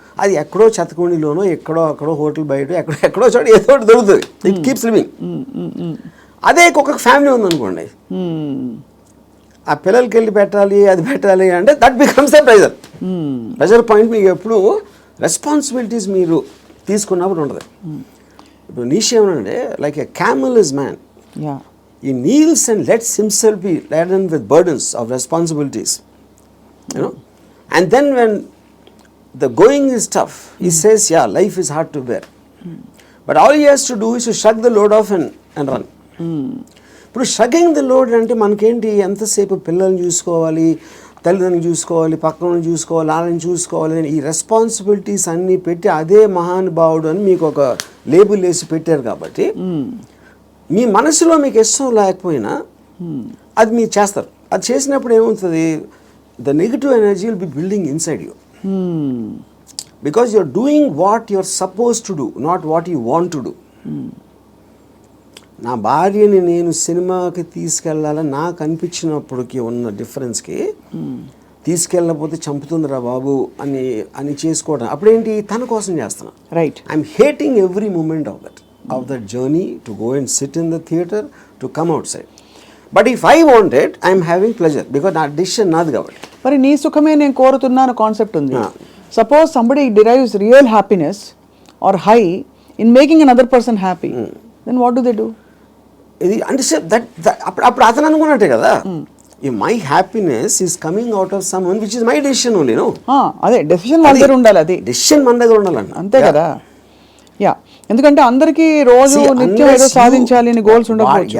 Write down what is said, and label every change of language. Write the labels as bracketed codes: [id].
[te] అది ఎక్కడో చెత్తకుండిలోనో, అక్కడో హోటల్ బయట ఎక్కడో చోట ఏదో ఒకటి దొరుకుతుంది. [en] It keeps living. [te] అదే కుక్కకు ఫ్యామిలీ ఉందనుకోండి, ఆ పిల్లలకి వెళ్ళి పెట్టాలి, అది పెట్టాలి అంటే [en] That becomes the pressure point. [te] మీకు ఎప్పుడు రెస్పాన్సిబిలిటీస్ మీరు తీసుకున్నప్పుడు ఉంటుంది. ఇప్పుడు నీష్ ఏమనంటే, [en] Like a camel is man, he kneels and lets himself be laden with burdens of responsibilities, you know, and then when the going is tough, he says, yeah, life is hard to bear, but all he has to do is to shrug the load off and run. [te] ఇప్పుడు షగింగ్ the load అంటే మనకేంటి, ఎంతసేపు పిల్లల్ని చూసుకోవాలి, తల్లిదండ్రులు చూసుకోవాలి, పక్కన చూసుకోవాలి, వాళ్ళని చూసుకోవాలి అని ఈ రెస్పాన్సిబిలిటీస్ అన్నీ పెట్టి అదే మహానుభావుడు అని మీకు ఒక లేబుల్ వేసి పెట్టారు. కాబట్టి మీ మనసులో మీకు ఇష్టం లేకపోయినా అది మీరు చేస్తారు. అది చేసినప్పుడు ఏమవుతుంది, [en] The negative energy will be building inside you, because you are doing what you are suppose to do, not what you want to do. [te] నా భార్యని నేను సినిమాకి తీసుకెళ్ళాలని నాకు అనిపించినప్పటికీ ఉన్న డిఫరెన్స్కి, తీసుకెళ్ళకపోతే చంపుతుందిరా బాబు అని చేసుకోవడం, అప్పుడేంటి, తన కోసం చేస్తున్నా. Right. [en] I'm hating every moment of that journey to go and sit in the theatre, to come outside. But if I want it, I'm having pleasure, because [te] నా డిసిషన్ నాది కాబట్టి. మరి నీ సుఖమే నేను కోరుతున్నాను కాన్సెప్ట్ ఉంది. [en] Suppose somebody derives real happiness or high in making another person happy, then what do they do? [te] ఇది అంటే అప్పుడు అతను అనుకున్నట్టే కదా, [en] My happiness is coming out of someone which is my decision only. [te] అదే decision మన దగ్గర ఉండాలి, అది డెసిషన్ మన దగ్గర ఉండాలండి, అంతే కదా. యా, ఎందుకంటే అందరికీ రోజు నిత్యం ఏదో సాధించాలి అని గోల్స్ ఉండకపోవచ్చు.